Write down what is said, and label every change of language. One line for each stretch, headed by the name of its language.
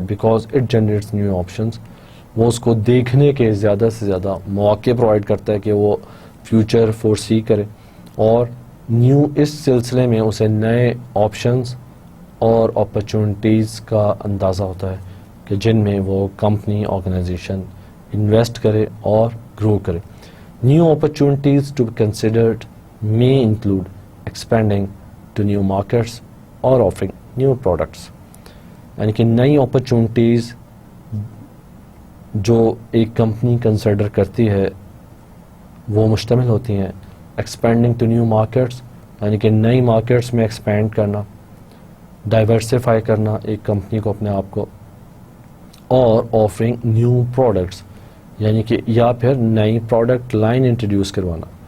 English: because it generates new options,
Urdu: وہ اس کو دیکھنے کے زیادہ سے زیادہ مواقع پرووائڈ کرتا ہے کہ وہ فیوچر فورسی کرے، اور نیو اس سلسلے میں اسے نئے آپشنز اور اپرچونٹیز کا اندازہ ہوتا ہے کہ جن میں وہ کمپنی، آرگنائزیشن انویسٹ کرے اور گرو کرے.
English: new opportunities to be considered may include expanding to new markets
Urdu: اور
English: offering new products.
Urdu: یعنی کہ نئی اپرچونٹیز جو ایک کمپنی کنسیڈر کرتی ہے وہ مشتمل ہوتی ہیں
English: expanding to new markets,
Urdu: یعنی کہ نئی مارکیٹس میں ایکسپینڈ کرنا، ڈائیورسیفائی کرنا ایک کمپنی کو اپنے آپ کو، اور
English: offering new products,
Urdu: یعنی کہ یا پھر نئی پروڈکٹ لائن انٹروڈیوس کروانا.